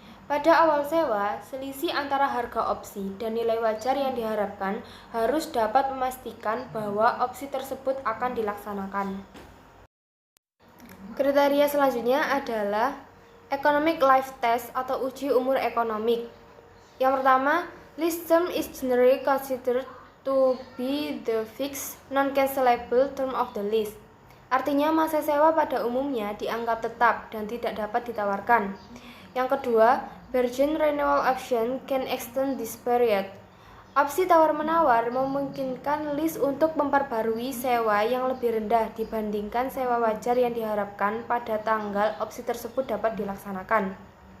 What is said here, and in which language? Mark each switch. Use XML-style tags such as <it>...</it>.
<id>Pada awal sewa, selisih antara harga opsi dan nilai wajar yang diharapkan harus dapat memastikan bahwa opsi tersebut akan dilaksanakan. Kriteria selanjutnya adalah</id> <en>economic life test</en> <id>atau uji umur ekonomik. Yang pertama,</id> <en>lease term is generally considered to be the fixed, non-cancelable term of the lease.</en> <id>Artinya masa sewa pada umumnya dianggap tetap dan tidak dapat ditawarkan. Yang kedua,</id> <en>virgin renewal option can extend this period.</en> <id>Opsi tawar-menawar memungkinkan lease untuk memperbarui sewa yang lebih rendah dibandingkan sewa wajar yang diharapkan pada tanggal opsi tersebut dapat dilaksanakan.</id>